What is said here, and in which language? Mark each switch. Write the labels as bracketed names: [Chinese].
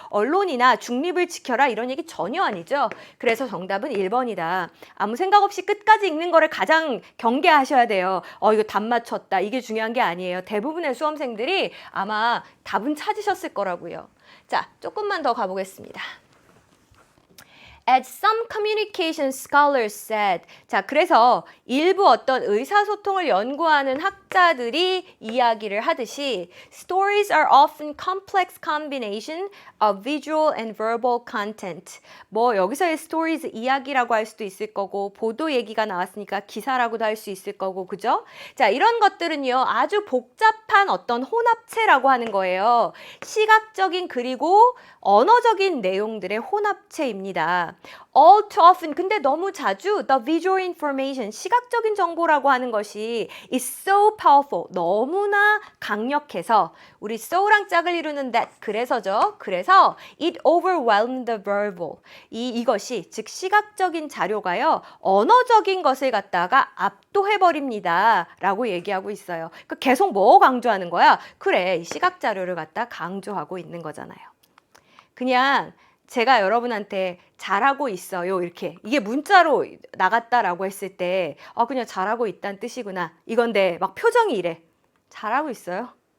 [Korean] 언론이나 중립을 지켜라 이런 얘기 전혀 아니죠? 그래서 정답은 1번이다. 아무 생각 없이 끝까지 읽는 거를 가장 경계하셔야 돼요. 이거 답 맞췄다. 이게 중요한 게 아니에요. 대부분의 수험생들이 아마 답은 찾으셨을 거라고요. 자, 조금만 더 가보겠습니다. [English] As some communication scholars said. [Korean] 자, 그래서 일부 어떤 의사소통을 연구하는 학자들이 이야기를 하듯이 [English] stories are often complex combination of visual and verbal content. [Korean] 뭐 여기서의 stories 이야기라고 할 수도 있을 거고 보도 얘기가 나왔으니까 기사라고도 할 수 있을 거고 그죠? 자, 이런 것들은요. 아주 복잡한 어떤 혼합체라고 하는 거예요. 시각적인 그리고 언어적인 내용들의 혼합체입니다. [English] All too often, [Korean] 근데 너무 자주 [English] the visual information, [Korean] 시각적인 정보라고 하는 것이 [English] is so powerful, [Korean] 너무나 강력해서 우리 so랑 짝을 이루는 that, 그래서죠. 그래서 [English] it overwhelmed the verbal. [Korean] 이것이, 즉 시각적인 자료가요. 언어적인 것을 갖다가 압도해버립니다. 라고 얘기하고 있어요. 그러니까 계속 뭐 강조하는 거야? 그래, 이 시각 자료를 갖다 강조하고 있는 거잖아요. 그냥 제가 여러분한테 잘하고 있어요 이렇게 이게 문자로 나갔다라고 했을 때 그냥 잘하고 있다는 뜻이구나 이건데 막 표정이 이래 잘하고 있어요?